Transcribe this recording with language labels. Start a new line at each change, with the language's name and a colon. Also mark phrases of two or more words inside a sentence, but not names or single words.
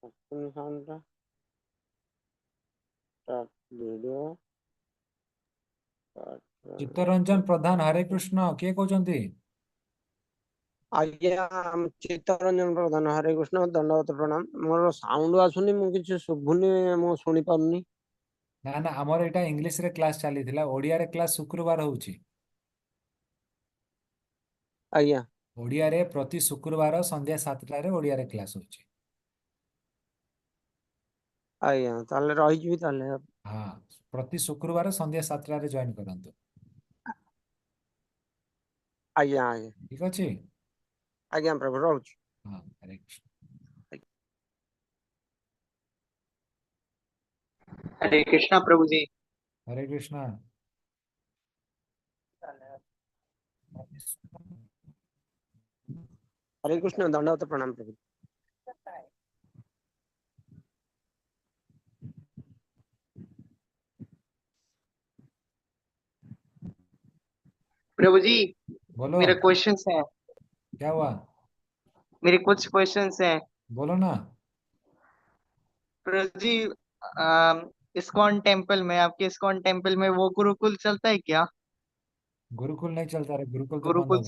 English: Sandra. Start video.
Odia: ଚିତ୍ତରଞ୍ଜନ ପ୍ରଧାନ ହରେ କୃଷ୍ଣ କିଏ କହୁଛନ୍ତି? ଆଜ୍ଞା ଚିତ୍ତରଞ୍ଜନ ପ୍ରଧାନ ହରେ କୃଷ୍ଣ ଦଣ୍ଡବତ ପ୍ରଣାମ। ମୋର ସାଉଣ୍ଡ ଆସୁନି, ମୁଁ କିଛି ଶୁଭୁନି, ମୁଁ ଶୁଣି ପାରୁନି। ନା ନା ଆମର ଏଇଟା ଇଂଲିଶରେ କ୍ଲାସ ଚାଲିଥିଲା, ଓଡ଼ିଆରେ କ୍ଲାସ ଶୁକ୍ରବାର ହଉଛି। ଆଜ୍ଞା ଓଡ଼ିଆରେ ପ୍ରତି ଶୁକ୍ରବାର ସନ୍ଧ୍ୟା 7ଟାରେ ଓଡ଼ିଆରେ କ୍ଲାସ ହଉଛି। ଆଜ୍ଞା ତାହେଲେ ରହିଯିବି ତାହେଲେ। ହଁ ପ୍ରତି ଶୁକ୍ରବାର ସନ୍ଧ୍ୟା 7ଟାରେ ଜଏନ କରନ୍ତୁ। ଆଜ୍ଞା ଆଜ୍ଞା ଠିକ ଅଛି। ଆଜ୍ଞା ପ୍ରଭୁ ରହୁଛି। ହଁ ହରେ କୃଷ୍ଣ।
Hindi: हरे कृष्णा प्रभु जी। हरे कृष्णा। हरे कृष्ण दंडवत प्रणाम प्रभु। प्रभु जी बोलो मेरे क्वेश्चंस हैं, क्या हुआ? मेरे कुछ क्वेश्चंस हैं। बोलो ना। प्रभु जी इस्कॉन टेम्पल में, आपके इस्कॉन टेम्पल में वो गुरुकुल चलता है क्या? गुरुकुल नहीं चलता रे, गुरुकुल तो बंद हो